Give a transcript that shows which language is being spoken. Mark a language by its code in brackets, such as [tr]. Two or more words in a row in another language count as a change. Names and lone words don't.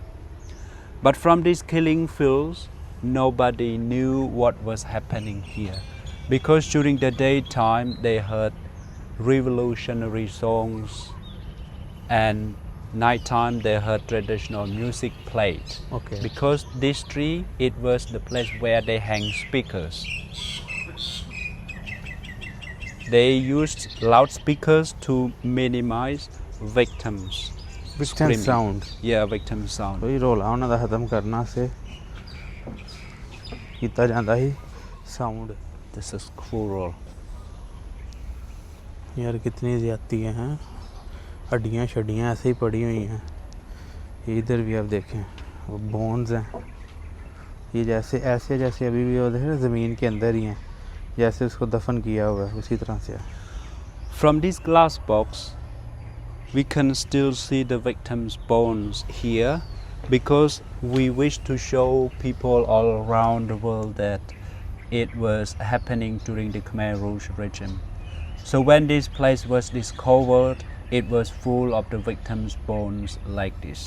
[en] But from these killing fields, nobody knew what was happening here, because during the daytime they heard revolutionary songs, and nighttime they heard traditional music played. Okay. Because this tree, it was the place where they hang speakers. They used loudspeakers to minimize victims. Victim screaming. sound. Yeah, victim sound. [pa] ਕੋਈ ਰੌਲਾ ਉਹਨਾਂ ਦਾ ਖਤਮ ਕਰਨਾ ਸੇ ਕੀਤਾ ਜਾਂਦਾ ਸੀ साउंड. [en] This is cruel. [hi] यार कितनी ज़्यादती हैं, हड्डियाँ शड्डियाँ ऐसे ही पड़ी हुई हैं. इधर भी आप देखें वो बोन्स हैं, ये जैसे ऐसे जैसे अभी भी वो देखें ज़मीन के अंदर ही हैं, जैसे उसको दफन किया हुआ है उसी तरह से. [en] From this glass box, we can still see the victims' bones here, because we wish to show people all around the world that it was happening during the Khmer Rouge regime. So when this place was discovered, it was full of the victims' bones like this.